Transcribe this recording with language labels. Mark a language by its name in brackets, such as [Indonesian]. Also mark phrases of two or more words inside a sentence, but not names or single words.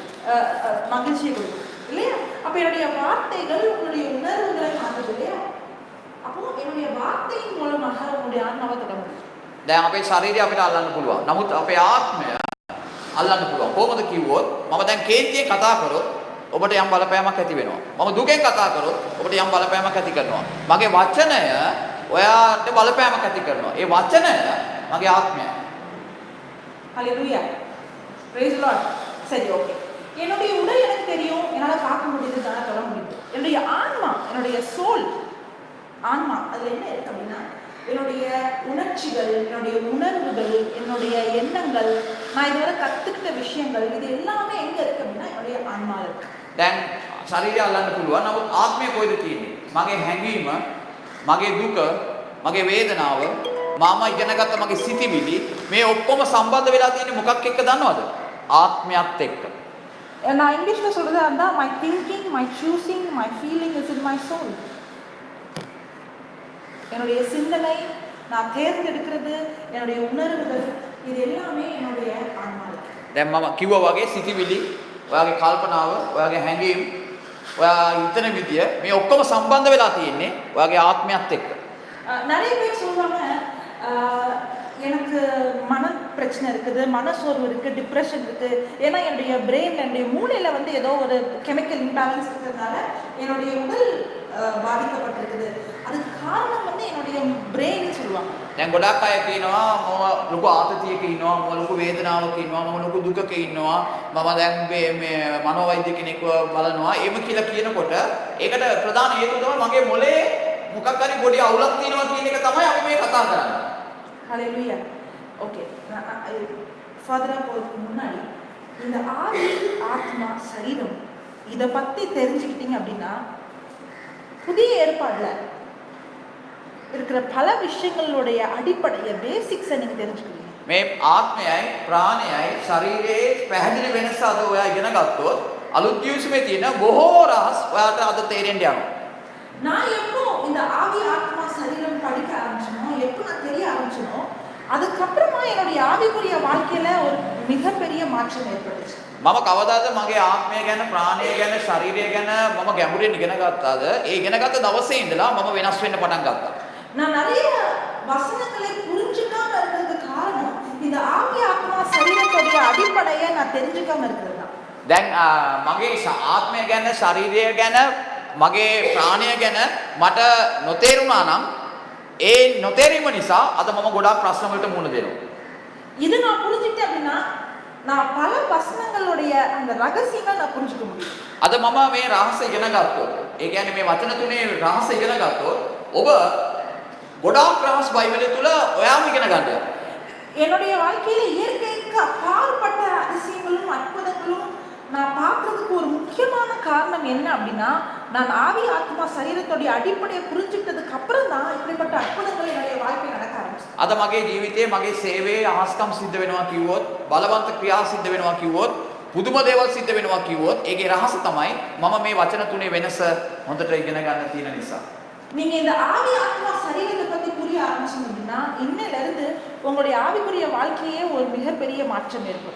[Tamil] மகிழ்ச்சியை கொடுக்கும் இல்லையா? அப்போ என்னுடைய வார்த்தைகள் உங்களுடைய உணர்வுகளை மாற்றுது இல்லையா? அப்போ என்னுடைய வார்த்தையின் மூலமாக உங்களுடைய ஆன்மாவை தொட முடியும். [Sinhala] දැන් අපේ ශරීරය අපිට අල්ලන්න පුළුවන්. නමුත් අපේ ආත්මය අල්ලන්න පුළුවන්. කොහොමද කිව්වොත් මම දැන් කේන්තියෙන් කතා කරොත් ඔබට යම් බලපෑමක් ඇති වෙනවා. මම දුකෙන් කතා කරොත් ඔබට යම් බලපෑමක් ඇති කරනවා. මගේ වචනය ඔයාට බලපෑමක් ඇති කරනවා. ඒ වචනය මගේ ආත්මයයි. [Tamil] ஹல்லேலூயா. [English] praise the Lord. [Tamil] சரி, ஓகே. என்னுடைய உடல் எனக்கு தெரியும், என்னால் பார்க்க முடியுது, என்னால் தொட முடியுது. என்னுடைய ஆன்மா, என்னுடைய சோல், ஆன்மா அதில் என்ன இருக்கு அப்படின்னா என்னுடைய உணர்ச்சிகள், என்னுடைய உணர்வுகள், என்னுடைய எண்ணங்கள், நான் இதுவரை கற்றுக்கிட்ட விஷயங்கள், இது எல்லாமே எங்கே இருக்கு அப்படின்னா என்னுடைய ஆன்மாவில் இருக்கு. [Sinhala] දැන් ශරීරය අල්ලන්න පුළුවන්. නමුත් ආත්මය කොහෙද තියෙන්නේ? මගේ හැඟීම, මගේ දුක, මගේ වේදනාව, මම ඉගෙනගත්ත මගේ සිතිවිලි මේ ඔක්කොම සම්බන්ධ වෙලා තියෙන්නේ මොකක් එක්ක දන්නවද? ආත්මයත් එක්ක. [Tamil] நான் இங்கிலீஷில் சொல்கிறதா இருந்தால் [English] my thinking, my choosing, my feeling is in my soul. [Tamil] என்னுடைய சிந்தனை, நான் தேர்ந்தெடுக்கிறது, என்னுடைய உணர்வுகள், இது எல்லாமே என்னுடைய ஆன்மாவில். [Sinhala] දැන් මම කිව්වා වගේ සිතිවිලි, ඔයාගේ කල්පනාව, ඔයාගේ හැඟීම්, ඔයා හිතන විදිය මේ ඔක්කොම සම්බන්ධ වෙලා තියෙන්නේ ඔයාගේ ආත්මයත් එක්ක. [Tamil] நிறைய பேர் சொல்லுவாங்க எனக்கு மன பிரச்சனை இருக்குது, மனசோர்வு இருக்குது, டிப்ரெஷன் இருக்குது. ஏன்னா என்னுடைய பிரெயின், என்னுடைய மூளையில் வந்து ஏதோ ஒரு [English] chemical imbalance [Tamil] இருக்கிறதுனால என்னுடைய உடல் பாதிக்கப்பட்டிருக்குது. அதுக்கு காரணம் வந்து என்னுடைய பிரெயின் சொல்லுவாங்க. [Sinhala] දැන් ගොඩක් අය කියනවා මම ලොකු ආතතියක ඉන්නවා, මම ලොකු වේදනාවක ඉන්නවා, මම ලොකු දුකක ඉන්නවා, මම දැන් මේ මනෝවෛද්‍ය කෙනෙක්ව බලනවා. එහෙම කියලා කියනකොට ඒකට ප්‍රධාන හේතුව තමයි මගේ මොලේ මොකක් හරි පොඩි අවුලක් තියෙනවා කියන එක තමයි අපි මේ කතා කරන්නේ. [Tamil] ஹல்லேலூயா. ஓகே, ஃபர்தராக போகிறதுக்கு முன்னாடி இந்த ஆவி, ஆத்மா, சரீரம் இதை பற்றி தெரிஞ்சுக்கிட்டீங்க அப்படின்னா புதிய ஏற்பாடில் இருக்கிற பல விஷயங்களுடைய அடிப்படையை, பேசிக்ஸை நீங்கள் தெரிஞ்சுக்கிறீங்க. [Sinhala] මේ ආත්මයයි ප්‍රාණයයි ශරීරයේ පැහැදිලි වෙනස අද ඔයා ඉගෙන ගත්තොත් අලුත් ජීවිතේ තියෙන බොහෝ රහස් ඔයාට අද තේරෙන්න යනවා. [Tamil] நான் எப்போ இந்த ஆவி, ஆத்மா, சரீரம் படிக்க ஆரம்பிச்சனோ, எப்போ நான் தெரிய ஆரம்பிச்சனோ, அதுக்கப்புறமா என்னுடைய ஆவிக்குரிய வாழ்க்கையில ஒரு மிகப்பெரிய மாற்றம் ஏற்பட்டுச்சு. [Sinhala] මම කවදාද මගේ ආත්මය ගැන, ප්‍රාණය ගැන, ශරීරය ගැන මම ගැඹුරින් ඉගෙන ගත්තාද? ඒ ඉගෙන ගත්ත දවසේ ඉඳලා මම වෙනස් වෙන්න පටන් ගත්තා. [Tamil] நான் நிறைய வசனங்களை புரிஞ்சுக்காம இருக்கிறதுக்கு காரணம் இந்த ஆவி, ஆத்மா, சரீரத்துடைய அடிப்படையை நான் தெரிஞ்சுக்காம இருக்கிறது தான். [Sinhala] දැන් මගේ ආත්මය ගැන, ශරීරය ගැන, මගේ ප්‍රාණය ගැන මට නොතේරුණා නම් ඒ නොතේරීම නිසා අද මම ගොඩාක් ප්‍රශ්න වලට මුහුණ දෙනවා. [Tamil] இது நான் புரிஞ்சுக்கிட்டேன் அப்படின்னா நான் பல வசனங்களுடைய அந்த ரகசியங்களை நான் புரிஞ்சுக்க முடியும். [Sinhala] අද මම මේ රහස ඉගෙන ගත්තොත්, ඒ කියන්නේ මේ වචන තුනේ රහස ඉගෙන ගත්තොත් ඔබ ගොඩාක් රහස් බයිබලය තුල ඔයාම ඉගෙන ගන්නවා. [Tamil] என்னுடைய வாழ்க்கையில இயற்கைக்கு அப்பாற்பட்ட அதிசயங்களும் அற்புதங்களும் நான் பார்க்கறதுக்கு ஒரு முக்கியமான காரணம் என்ன அப்படின்னா நான் ஆவி, ஆத்மா, சரீரத்துடைய அடிப்படையை புரிஞ்சுக்கிட்டதுக்கு அப்புறம் தான் இப்படிப்பட்ட அற்புதங்கள் என்னுடைய வாழ்க்கையில் நடக்க ஆரம்பிச்சு. [Sinhala] අද මගේ ජීවිතේ මගේ සේවයේ අහස්කම් සිද්ධ වෙනවා කිව්වොත්, බලවන්ත ක්‍රියා සිද්ධ වෙනවා කිව්වොත්, පුදුම දේවල් සිද්ධ වෙනවා කිව්වොත් ඒකේ රහස තමයි මම මේ වචන තුනේ වෙනස හොඳට ඉගෙන ගන්න තියෙන නිසා. [Tamil] நீங்க இந்த ஆவி, ஆத்மா, சரீரத்தை பத்தி புரிய ஆரம்பிச்சீங்க அப்படின்னா இன்னையில இருந்து உங்களுடைய ஆவிக்குரிய வாழ்க்கையே ஒரு மிகப்பெரிய மாற்றம் ஏற்படும்.